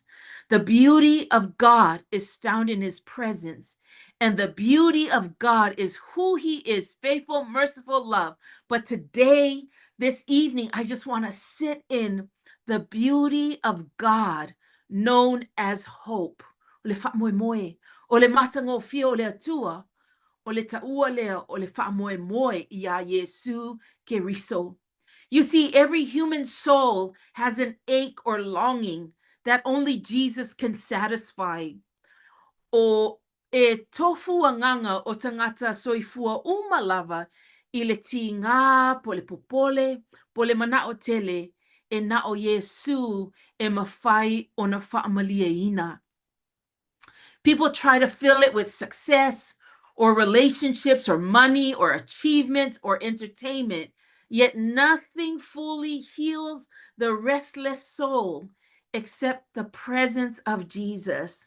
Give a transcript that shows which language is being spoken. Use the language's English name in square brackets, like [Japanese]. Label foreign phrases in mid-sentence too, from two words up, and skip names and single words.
[English] The beauty of God is found in his presence, and the beauty of God is who he is, faithful, merciful, love. But today, this evening, I just want to sit in the beauty of God known as hope. [Samoan] O le whaamoemoe, o le matagofie o le atua, o le taua lea o le whaamoemoe I a Yesu Keriso. [English] You see, every human soul has an ache or longing that only Jesus can satisfy. [Samoan] O e tofu anganga o tangata soifua umalava I le tinga po le popole, po le manao tele, e na o Yesu e mawhai o na whaamaliaina. [English] People try to fill it with success or relationships or money or achievements or entertainment, yet nothing fully heals the restless soul except the presence of Jesus.